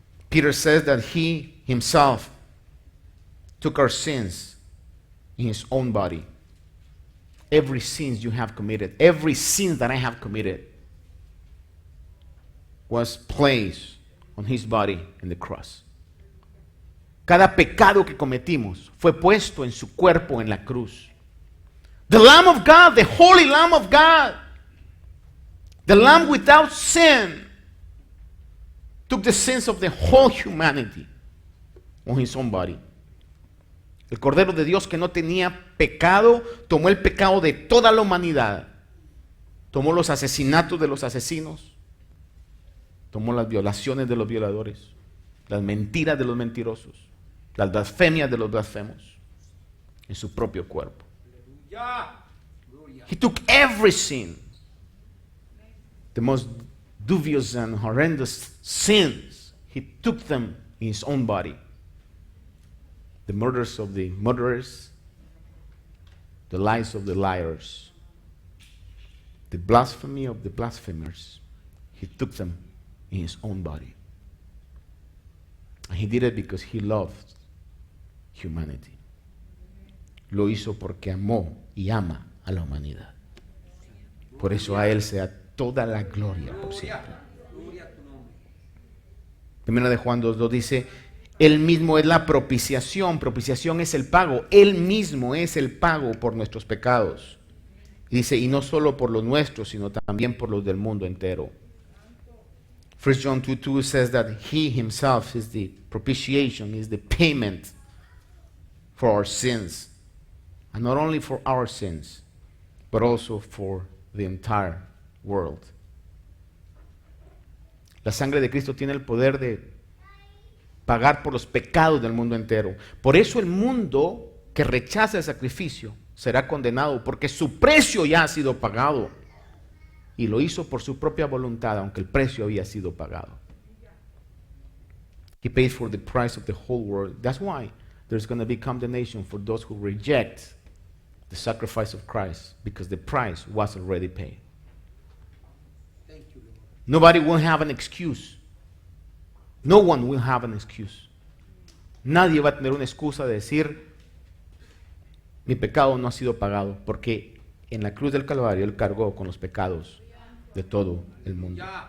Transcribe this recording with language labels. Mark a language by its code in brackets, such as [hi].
[en] Peter says that he himself took our sins in his own body. Every sin you have committed, every sin that I have committed was placed on his body in the cross. [es] Cada pecado que cometimos fue puesto en su cuerpo en la cruz. [en] The Lamb of God, the Holy Lamb of God, the Lamb without sin, took the sins of the whole humanity on his own body. [es] El Cordero de Dios que no tenía pecado, tomó el pecado de toda la humanidad. Tomó los asesinatos de los asesinos. Tomó las violaciones de los violadores. Las mentiras de los mentirosos. Las blasfemias de los blasfemos. En su propio cuerpo. [en] He took every sin. The most dubious and horrendous sins. He took them in his own body. The murders of the murderers, the lies of the liars, the blasphemy of the blasphemers. He took them in his own body. And he did it because he loved humanity. [es] Lo hizo porque amó y ama a la humanidad. Por eso a él sea toda la gloria por siempre. Primera de Juan 2:2 dice, Él mismo es la propiciación. Propiciación es el pago. Él mismo es el pago por nuestros pecados. Y dice, y no solo por los nuestros, sino también por los del mundo entero. [en] 1 John 2:2 says that he himself is the propitiation, is the payment for our sins. And not only for our sins, but also for the entire world. [es] La sangre de Cristo tiene el poder de pagar por los pecados del mundo entero. Por eso el mundo que rechaza el sacrificio será condenado, porque su precio ya ha sido pagado. Y lo hizo por su propia voluntad, aunque el precio había sido pagado. [en] He paid for the price of the whole world. That's why there's going to be condemnation for those who reject the sacrifice of Christ, because the price was already paid. Thank you, Lord. Nobody will have an excuse. No one will have an excuse. [es] Nadie va a tener una excusa de decir, mi pecado no ha sido pagado, porque en la cruz del Calvario Él cargó con los pecados de todo el mundo.